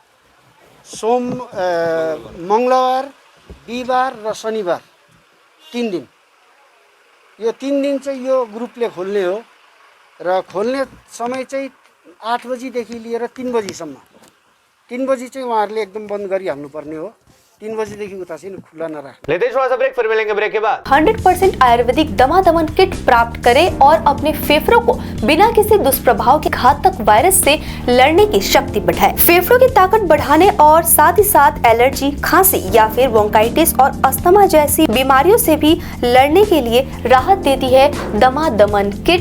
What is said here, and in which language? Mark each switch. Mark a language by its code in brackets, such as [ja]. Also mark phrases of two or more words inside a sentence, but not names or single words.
[ne] मङ्गलबार, बिहिबार र शनिबार 3 दिन। यो 3 दिन चाहिँ यो ग्रुपले खोल्ने हो र खोल्ने समय चाहिँ 8 बजीदेखि लिएर 3 बजीसम्म। 3 बजी चाहिँ उहाँहरूले एकदम बन्द गरिहाल्नुपर्ने हो। 3 बजीदेखि उता चाहिँ खुला नराख। [hi] लेते हैं थोड़ा सा ब्रेक, फिर मिलेंगे ब्रेक के बाद। 100% आयुर्वेदिक दमादमन किट प्राप्त करें और अपने फेफड़ों को बिना किसी दुष्प्रभाव के घातक वायरस से लड़ने की शक्ति बढ़ाएं। फेफड़ों की ताकत बढ़ाने और साथ ही साथ एलर्जी, खांसी या फिर ब्रोंकाइटिस और अस्थमा जैसी बीमारियों से भी लड़ने के लिए राहत देती है दमादमन किट।